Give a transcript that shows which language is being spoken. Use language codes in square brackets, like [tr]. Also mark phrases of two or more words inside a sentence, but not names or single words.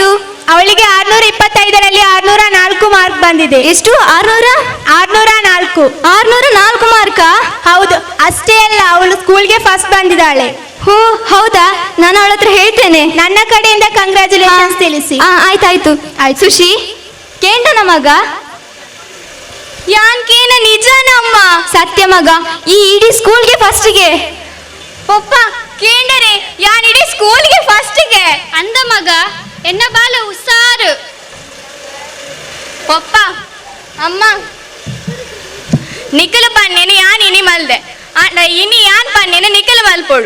[kn] ಅವಳಿಗೆ 625ರಲ್ಲಿ 604 ಮಾರ್ಕ್ ಬಂದಿದೆ. ಎಷ್ಟು? 604. 604 ಮಾರ್ಕಾ? ಹೌದು. ಅಷ್ಟೇ ಅಲ್ಲ, ಅವಳು ಸ್ಕೂಲ್ಗೆ ಫಸ್ಟ್ ಬಂದಿದ್ದಾಳೆ. ಹೋ ಹೌದಾ? ನಾನು ಅವಳ ಹತ್ರ ಹೇಳ್ತೇನೆ. ನನ್ನ ಕಡೆಯಿಂದ ಕಂಗ್ರ್ಯಾಚುಲೇಷನ್ಸ್ ತಿಳಿಸಿ. ಆಯ್ತಾಯ್ತು. ಆಯ್ತು. [tcy] ಸುಶಿ ಕೇಂಡನ ಮಗ? ಯಾನ್ ಕೇನ ನಿಜನಮ್ಮ. ಸತ್ಯ ಮಗ, ಈ ಇಡೀ ಸ್ಕೂಲ್ಗೆ ಫಸ್ಟಿಗೆ. ಪಪ್ಪ ಕೇಂಡರೆ, ಯಾನ್ ಇಡೀ ಸ್ಕೂಲ್ಗೆ ಫಸ್ಟಿಗೆ ಅಂದ ಮಗ ಎನ್ನ ಬಾಲ ಉಸಾರು. ಪಪ್ಪ ಅಮ್ಮ ನಿಖಲು ಪನ್ನೇನು ಯಾನ್ ಇನಿ ಮಲ್ದೆ, ಇನಿ ಯಾನ್ ಪನ್ನೇನು ನಿಖಲು ಮಲ್ಪೊಡು.